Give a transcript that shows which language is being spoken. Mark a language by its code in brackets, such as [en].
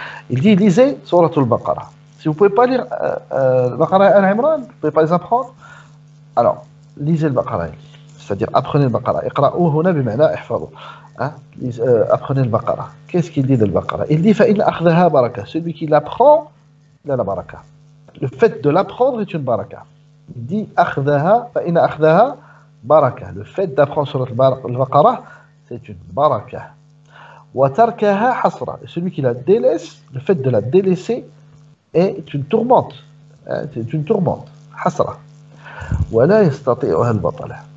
[fr] Il dit, lisez Surat Al-Baqarah. Si vous ne pouvez pas lire Al-Baqarah et Al-Imran, vous ne pouvez pas les apprendre, alors lisez Al-Baqarah, c'est-à-dire apprenez Al-Baqarah. [ar] Iqra'u huna bima'na ihfadhu. [fr] Apprenez Al-Baqarah. Qu'est-ce qu'il dit de Al-Baqarah? Il dit, [ar] فَإِنَّ أَخْذَهَا [fr] baraka. Celui qui l'apprend, il a la baraka. Le fait de l'apprendre est une baraka. Il dit [ar] أخذها فإن أخذها بركة. [fr] Le fait d'apprendre sur Al-Baqarah, c'est une baraka. [ar] وتركها حسرة. [fr] Et celui qui la délaisse, le fait de la délaisser est une tourmente. C'est une tourmente. [ar] حسرة. ولا يستطيعها البطلة.